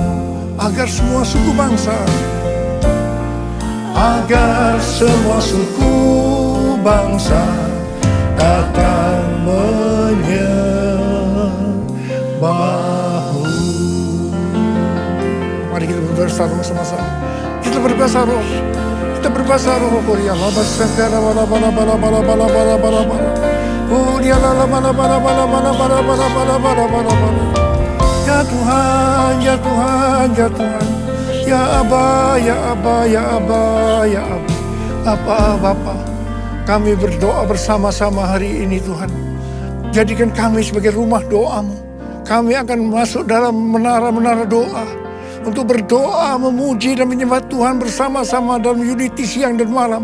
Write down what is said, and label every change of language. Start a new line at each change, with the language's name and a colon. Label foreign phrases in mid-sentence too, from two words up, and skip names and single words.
Indonesian: Agar semua suku bangsa, agar semua suku bangsa datang menyembah-Mu. Mari kita berbahasa roh sama-sama. Kita berbahasa roh. Kita berbahasa roh. Korea lama sengkara bala bala bala bala bala bala bala bala. Korea lama bala bala bala bala bala bala bala bala bala bala. Ya Tuhan, ya Tuhan, ya Tuhan. Ya Aba, ya Aba, ya Aba, ya Aba. Aba, Bapa, kami berdoa bersama-sama hari ini Tuhan. Jadikan kami sebagai rumah doa-Mu. Kami akan masuk dalam menara-menara doa untuk berdoa, memuji dan menyembah Tuhan bersama-sama dalam unity siang dan malam.